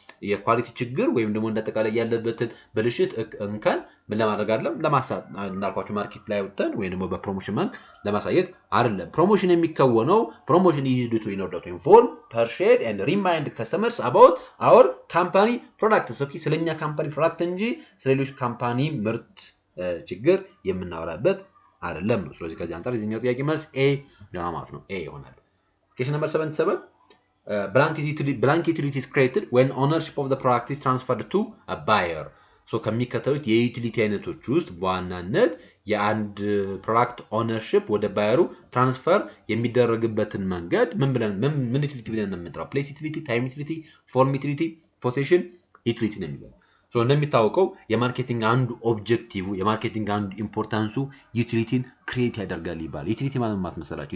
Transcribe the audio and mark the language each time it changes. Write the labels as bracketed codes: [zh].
[am] የኳሊቲ ችግር ወይም ደግሞ እንደተቃላይ ያለበትን ብልሽት እንከን ምን ለማድረግ አይደለም ለማሳት እናልኳችሁ ማርኬት ላይ ወጥተን ወይ ደግሞ በፕሮሞሽን መንክ ለማሳየት አይደለም። ፕሮሞሽን የሚከወነው ፕሮሞሽን [en] is used to in order to inform, persuade and remind customers about our company products [am] ስለኛ ካምፓኒ ፕሮዳክት እንጂ ስለሌሎች ካምፓኒ ምርት ችግር የምናወራበት አይደለም ነው። ስለዚህ ከዚህ አንፃር የዚህኛው ጥያቄ መልስ ኤ ነው ማለት ነው። ኤ ይሆናል። [en] Question number 77. Blank utility is created when ownership of the product is transferred to a buyer. [am] ሶ ከሚከተሉት የዩቲሊቲ አይነቶች ውስጥ በዋናነት የአንድ ፕሮዳክት ኦነርሺፕ ወደ ባየሩ ትራንስፈር የሚደረግበትን መንገድ ምን ዩቲሊቲ ብለን እንጠራው? ፕሌስ ዩቲሊቲ፣ ታይም ዩቲሊቲ፣ ፎርም ዩቲሊቲ፣ ፖሴሽን ዩቲሊቲ ነው የሚለው። ሶ እንደሚታወቀው የማርኬቲንግ አንዱ ኦብጀክቲቭ የማርኬቲንግ አንዱ ኢምፖርታንሱ ዩቲሊቲን ክሬት ያደርጋል ይባላል። ዩቲሊቲ ማለት መሰላችሁ?